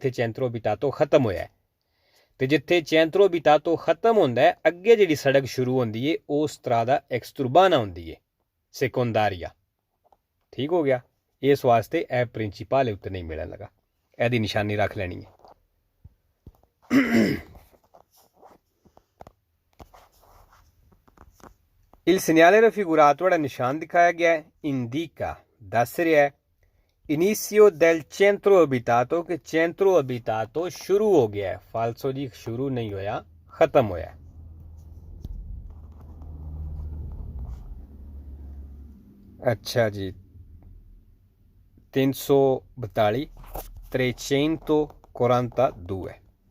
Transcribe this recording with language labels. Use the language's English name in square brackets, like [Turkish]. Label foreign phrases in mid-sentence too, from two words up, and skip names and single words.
[Punjabi] ਇੱਥੇ [Italian] centro abitato [Punjabi] ਖਤਮ ਹੋਇਆ ਤੇ ਜਿੱਥੇ [Italian] centro abitato [Punjabi] ਖਤਮ ਹੁੰਦਾ ਹੈ ਅੱਗੇ ਜਿਹੜੀ ਸੜਕ ਸ਼ੁਰੂ ਹੁੰਦੀ ਹੈ ਉਹ [Italian] strada extraurbana [Punjabi] ਹੁੰਦੀ ਹੈ ਸੈਕੰਡਾਰੀਆ। ਠੀਕ ਹੋ ਗਿਆ। ਇਸ ਵਾਸਤੇ ਇਹ ਪ੍ਰਿੰਸੀਪਲ ਉੱਤੇ ਨਹੀਂ ਮਿਲਣ ਲਗਾ। ਇਹਦੀ ਨਿਸ਼ਾਨੀ ਰੱਖ ਲੈਣੀ ਹੈ। [Italian] Il segnale raffigurato [Punjabi] ਜਿਹੜਾ ਨਿਸ਼ਾਨ ਦਿਖਾਇਆ ਗਿਆ ਹੈ indica ਦੱਸ ਰਿਹਾ ਹੈ [Italian] inizio del centro abitato [Punjabi] ਕਿ [Italian] centro abitato [Punjabi] ਸ਼ੁਰੂ ਹੋ ਗਿਆ ਹੈ। ਫਾਲਸੋ ਜੀ। ਸ਼ੁਰੂ ਨਹੀਂ ਹੋਇਆ ਖਤਮ ਹੋਇਆ। ਅੱਛਾ ਜੀ। 342 342 ਹੈ।